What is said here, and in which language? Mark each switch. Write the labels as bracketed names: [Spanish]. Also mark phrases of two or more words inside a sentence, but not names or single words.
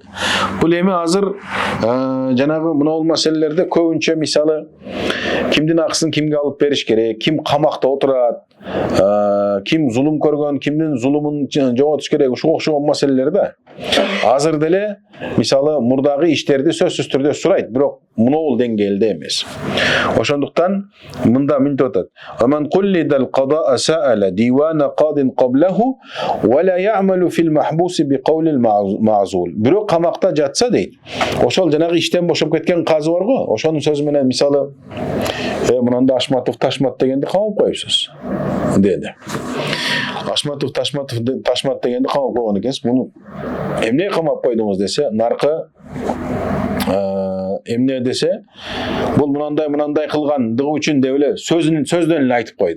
[Kyrgyz] Бул эми азыр жанагы мына маселелерде көбүнчө мисалы кимдин акысын кимге алып бериш керек, ким камакта отурат, ким зулум көргөн, кимдин зулумун жоготуш керек, ушуга окшогон маселелер да. Азыр деле мисалы мурдагы иштерди сөзсүз түрдө сурайт, бирок мунул деңгээлде эмес. Ошондуктан мында мынтип атат: "Аман куллидал [Arabic] قضى سأل ديوان قاض قبله ولا يعمل في المحبوس بقول المعزول." [Kyrgyz] Бирок камакта жатса дейт. Ошол жанагы иштен бошоп кеткен казы бар го, ошонун сөзү менен мисалы мынанда Ашматов Ташмат дегенди камап коюпсуз деди. Ашматов Ташмат дегенди камап койгон экенсиз. Муну эмне камап койдуңуз десе, наркы эмне десе, бул мынандай кылгандыгы үчүн деп эле сөздөн эле айтып койду.